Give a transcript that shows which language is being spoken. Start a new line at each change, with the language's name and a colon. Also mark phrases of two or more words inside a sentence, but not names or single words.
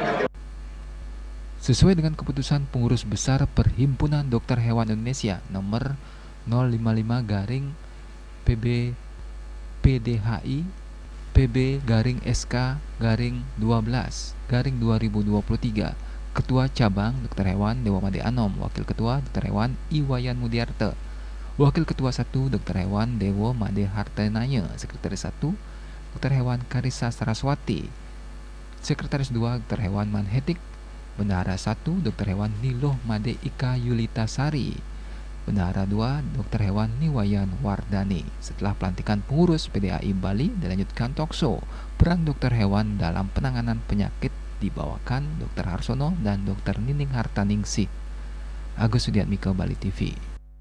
Indonesian: Sesuai dengan keputusan Pengurus Besar Perhimpunan Dokter Hewan Indonesia nomor 055 garing PB PDHI PB garing SK garing 12 garing 2023, Ketua Cabang Dokter Hewan Dewa Made Anom, Wakil Ketua Dokter Hewan Iwayan Mudiarte, Wakil Ketua 1 Dokter Hewan Dewa Made Hartanaya, Sekretaris 1 Dokter Hewan Karissa Saraswati, Sekretaris 2 Dokter Hewan Manhetik, Bendahara 1 Dokter Hewan Niloh Made Ika Yulita Sari, Bendahara 2 Dokter Hewan Niwayan Wardani. Setelah pelantikan pengurus PDHI Bali dilanjutkan talkshow peran dokter hewan dalam penanganan penyakit dibawakan Dr. Harsono dan Dr. Nining Hartaningsih. Agus Sudiatmika, Bali TV.